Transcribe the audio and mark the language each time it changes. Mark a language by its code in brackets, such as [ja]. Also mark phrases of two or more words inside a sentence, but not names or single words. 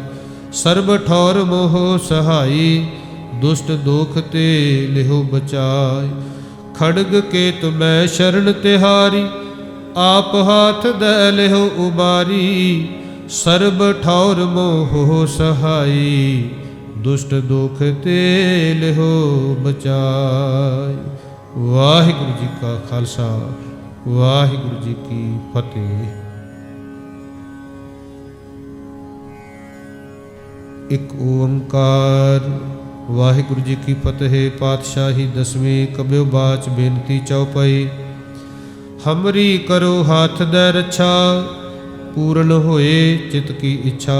[bra] सर्ब ठौर मोह सहाई, दुष्ट दोख ते लेहो बचाई। खड़ग केत मैं शरण तिहारी, आप हाथ दे लेहो उबारी। सर्ब ठौर मोह सहाई, दुष्ट दोख ते लेहो बचाई। [pa] ਵਾਹਿਗੁਰੂ ਜੀ ਕਾ ਖ਼ਾਲਸਾ, ਵਾਹਿਗੁਰੂ ਜੀ ਕੀ ਫ਼ਤਿਹ। [bra] एक ओंकार। [pa] ਵਾਹਿਗੁਰੂ ਜੀ ਕੀ ਫ਼ਤਿਹ। [bra] पातशाही दसवीं कब्यो बाच बेनती चौपाई। हमरी करो हाथ दे रक्षा, पूर्ण होए चित की इच्छा।